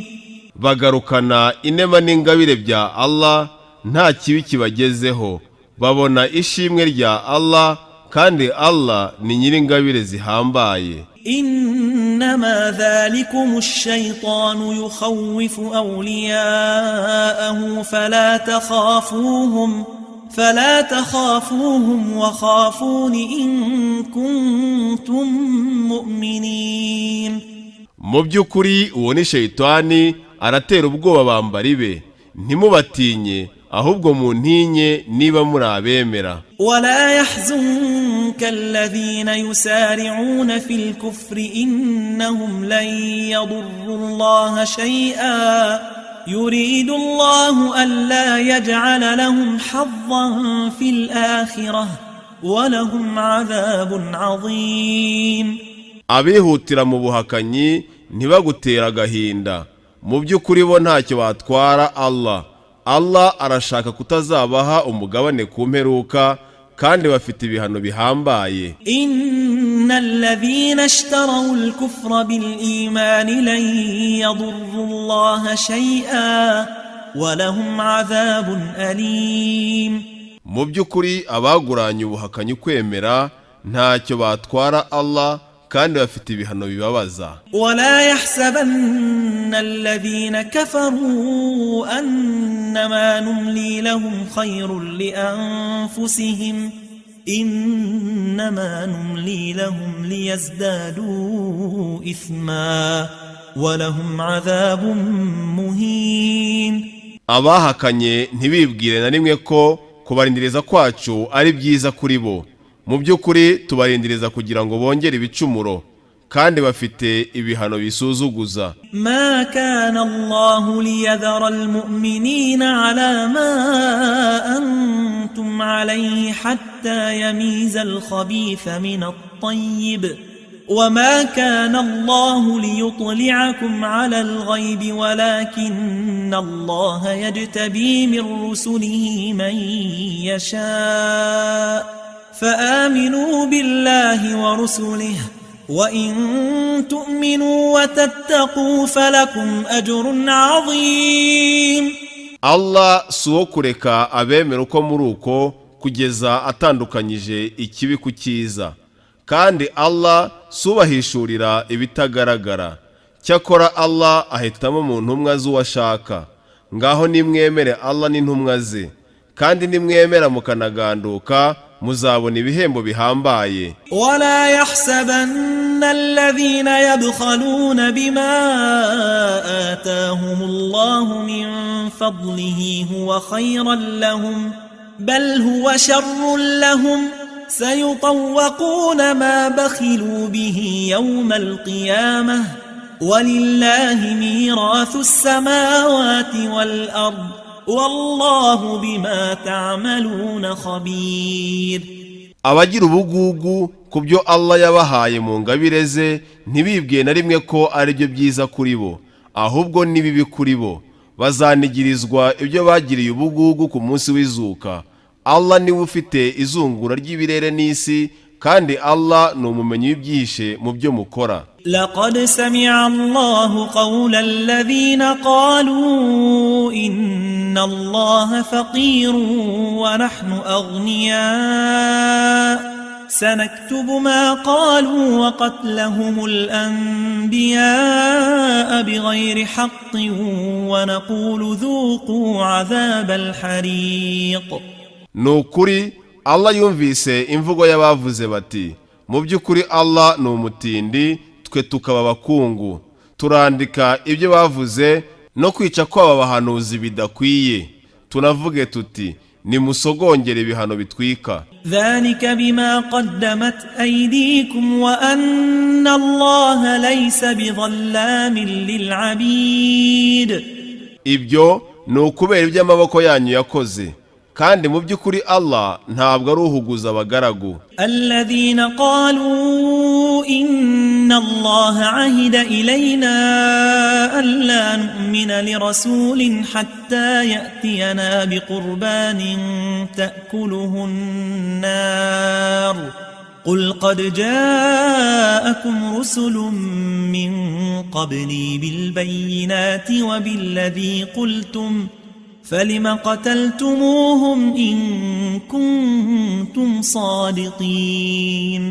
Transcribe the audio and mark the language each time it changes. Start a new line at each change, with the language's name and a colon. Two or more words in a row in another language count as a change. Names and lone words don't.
Kinyarwanda: bagarukana inema n'ingabire bya Allah, nta kibi kibagezeho, babona ishimwe rya Allah, kandi Allah ni nyir'ingabire zihambaye.
Arabic: إنما ذلكم الشيطان يخوف أولياءه فلا تخافوهم وخافون إن كنتم مؤمنين.
Kinyarwanda: mu by'ukuri uwo ni Shayitani, aratera ubwoba bambari be, ntimubatinye, ahubwo muntinye niba muri abemera.
Arabic: ولا يحزنك الذين يسارعون في الكفر إنهم لن يضروا الله شيئا يريد الله ألا يجعل لهم حظا في الآخرة ولهم عذاب عظيم.
Kinyarwanda: abihutira mu buhakanyi ntibagutera agahinda, mu by'ukuri bo ntacyo batwara Allah. Allah arashaka kutazabaha umugabane ku mperuka, kandi bafite ibihano bihambaye.
Arabic: إن الذين اشتروا الكفر بالإيمان لن يضروا الله شيئا ولهم عذاب أليم.
Kinyarwanda: mu by'ukuri abaguranye ubuhakanyi kwemera ntacyo batwara Allah, kandi bafite ibihano bibabaza.
Arabic: ولا يحسبن الذين كفروا أنما نملي لهم خير لأنفسهم إنما نملي لهم ليزدادوا إثما ولهم عذاب مهين.
Kinyarwanda: abahakanye ntibibwire na rimwe ko kubarindiriza kwacu ari byiza kuri bo, mu by'ukuri tubarindiriza kugira ngo bongere ibicumuro, kandi bafite ibihano bisuzuguza.
Arabic: ما كان الله ليذر المؤمنين على ما أنتم عليه حتى يميز الخبيث من الطيب وما كان الله ليطلعكم على الغيب ولكن الله يجتبي من رسله من يشاء فآمنوا بالله ورسله وإن تؤمنوا وتتقوا فلكم أجر عظيم.
Kinyarwanda: Allah si uwo kureka abemera uko muri uko kugeza atandukanyije ikibi ku cyiza, kandi Allah si ubahishurira ibitagaragara. Cyakora Allah ahitamo mu ntumwa z'uwo ashaka. Ngaho nimwemere Allah n'intumwa ze, kandi nimwemera mukanaganduka muzabona ibihembo bihambaye.
Arabic: ولا يحسبن الذين يبخلون بما آتاهم الله من فضله هو خيرا لهم بل هو شر لهم سيطوقون ما بخلوا به يوم القيامة ولله ميراث السماوات والأرض والله بما تعملون خبير.
Kinyarwanda: Abagira ubugugu ku byo Allah yabahaye mu ngabire ze ntibibwiye na rimwe ko ari byo byiza kuri bo, ahubwo ni bibi kuri bo. Bazanigirizwa ibyo bagiriye ubugugu ku munsi w'izuka. Allah niwe ufite izungura ry'ibirere n'isi, kandi Allah ni umumenyi w'ibyihishe mu byo mukora.
Arabic: لقد سمع الله قول الذين قالوا إن الله فقير ونحن أغنياء سنكتب ما قالوا وقتلهم الأنبياء بغير حق ونقول ذوقوا عذاب الحريق.
Kinyarwanda: Nukuri Allah yumvise imvugo y'abavuze bati, mu by'ukuri Allah ni umutindi, twe tukaba abakungu. Turandika ibyo bavuze no kwica kw'aba bahanuzi bidakwiye. Tunavuge tuti, nimusogongere ibihano bitwika.
Arabic: ذلك بما قدمت أيديكم وأن الله ليس بظلام للعبيد.
Kinyarwanda: Ibyo ni ukubera ibyo amaboko yanyu yakoze, kandi mu by'ukuri Allah ntabwo ari uhuguza abagaragu.
Arabic: الذين قالوا إن الله عهد إلينا ألا نؤمن لرسول حتى يأتينا بقربان تأكله النار قل قد جاءكم رسل من قبلي بالبينات وبالذي قلتم فلم قتلتموهم إن كنتم صادقين.